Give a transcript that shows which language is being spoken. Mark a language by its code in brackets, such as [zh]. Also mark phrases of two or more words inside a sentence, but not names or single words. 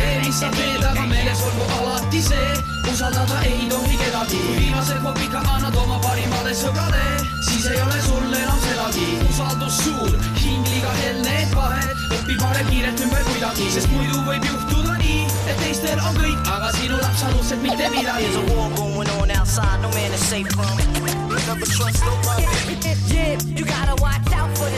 [et] Tee mis sa teed, aga meeles olgu alati see, usaldada ei tohi kedagi. Kui viimase kopika annad oma parimale sõbrale, siis ei ole sul enam sedagi. Usaldus suur, hing liiga helne, et vahed, õpi parem kiirelt ümber kuidagi. Sest muidu võib juhtuda nii, et teistel on kõik, aga sinul absoluutselt mitte midagi. [en] There's a war going on outside, no man is safe from. Never trust nobody. Yeah, you gotta watch out.